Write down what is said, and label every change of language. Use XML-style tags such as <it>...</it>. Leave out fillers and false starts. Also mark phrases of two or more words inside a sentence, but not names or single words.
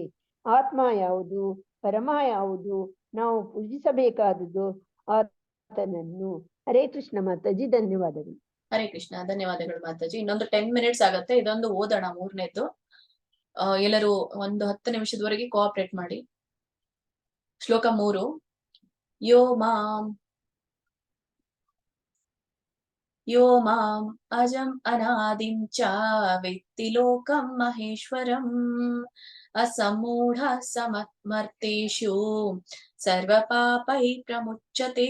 <kn>ಆತ್ಮ ಯಾವುದು, ಪರಮ ಯಾವುದು, ನಾವು ಪೂಜಿಸಬೇಕಾದುದು ಆತನನ್ನು. ಹರೇ ಕೃಷ್ಣ ಮಾತಾಜಿ, ಧನ್ಯವಾದಗಳು. ಹರೇ ಕೃಷ್ಣ ಧನ್ಯವಾದಗಳು ಮಾತಾಜಿ. ಇನ್ನೊಂದು 10 minutes ಆಗತ್ತೆ. ಇದೊಂದು ಓದೋಣ, ಮೂರನೇದ್ದು. ಎಲ್ಲರೂ ಒಂದು 10 ನಿಮಿಷದವರೆಗೆ ಕೋಆಪರೇಟ್ ಮಾಡಿ. ಶ್ಲೋಕ 3.</kn> <sa>ಯೋ ಮಾಂ ಅಜಂ ಅನಾದಿಂ ಚ ವೇತ್ತಿ ಲೋಕಂ ಮಹೇಶ್ವರಂ ಅಸಮೂಢ ಸಮರ್ಥೇಷು ಸರ್ವಪಾಪೈ ಪ್ರಮುಚ್ಯತೆ.</sa>